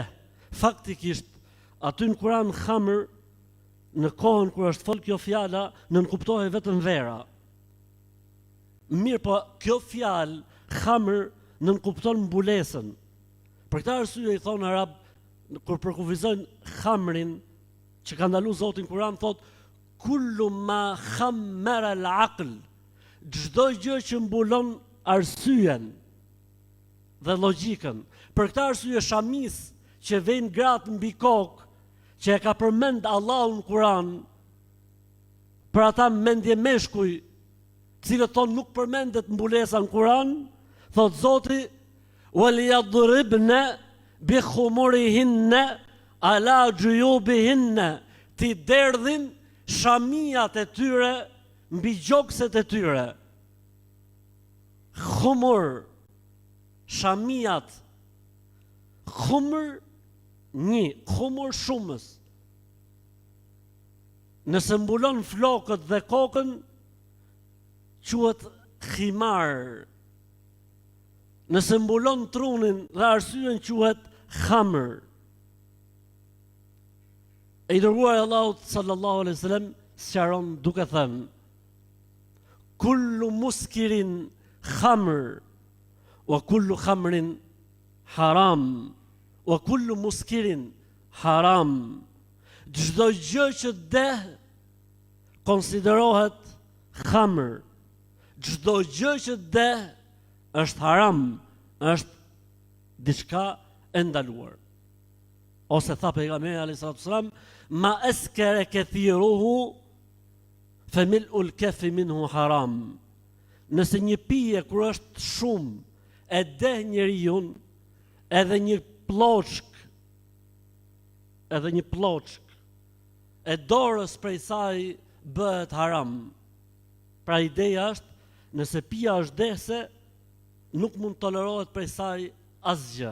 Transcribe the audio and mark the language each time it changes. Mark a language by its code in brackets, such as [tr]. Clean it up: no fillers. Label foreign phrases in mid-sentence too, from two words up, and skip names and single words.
[sq] Faktikisht, aty në Kur'an khamr, në kohën kur është fol kjo fjala, nuk kuptohet vetëm vera. Mirë, po kjo fjalë khamr nuk kupton mbulesën. Për këtë arsye i thonë arab, kur përkufizojnë khamrin që ka ndalu Zoti në Kur'an, thot [ar] كل ما خمر العقل, [sq] çdo gjë që mbulon arsyen dhe logjikën. Për këtë arsye shamis që vjen gratë mbi kokë, që e ka përmend Allahu në Kur'an, për ata mendje meshkuj, cilët thonë nuk përmendet mbulesa në Kur'an, thot Zoti [ar] وَلْيَضْرِبْنَ بِخُمُرِهِنَّ عَلَى جُيُوبِهِنَّ, [sq] ti derdhin shamijat e tyre mbi gjokset e tyre. Khumur, shamijat. Khumur një, khumur shumës. Nëse mbulon flokët dhe kokën, quhet khimar. Nëse mbulon trunin dhe arsyen, quhet khamr. E i dërguari Allahut [ar] صلى الله عليه وسلم [sq] sqaron duke thënë: [ar] كل مسكر خمر وكل خمر حرام وكل مسكر حرام. [sq] Çdo gjë që deh konsiderohet khamr. Çdo gjë që deh është haram, është diçka e ndaluar. Ose tha pejgamberi [ar] عليه السلام, ما أسكر كثيره فملء الكف منه حرام. [sq] Nëse një pije kur është shumë e deh njeriu, edhe një ploçk e dorës prej saj bëhet haram. Pra ideja është, nëse pija është dehse, nuk mund tolerohet prej saj asgjë.